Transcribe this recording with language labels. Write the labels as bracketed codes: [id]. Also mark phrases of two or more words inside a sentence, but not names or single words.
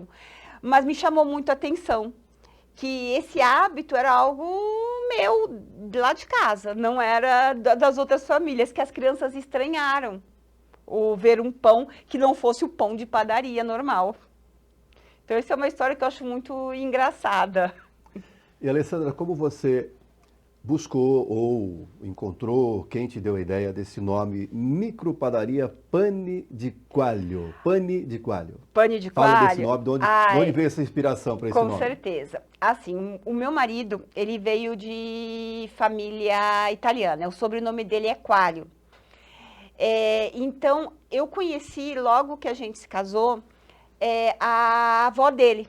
[pt] Mas me chamou muito a atenção que esse hábito era algo meu, lá de casa, não era das outras famílias, que as crianças estranharam ou ver um pão que não fosse o pão de padaria normal. Então, essa é uma história que eu acho muito engraçada. E, Alessandra, como você buscou ou encontrou, quem te deu a ideia desse nome, Micropadaria Pane di Quaglio? Pane di Quaglio. Pane di Quaglio. Fala desse nome, de onde veio essa inspiração para esse nome? Com certeza. Assim, o meu marido, ele veio de família italiana, o sobrenome dele é Quaglio. Então, eu conheci, logo que a gente se casou, a avó dele.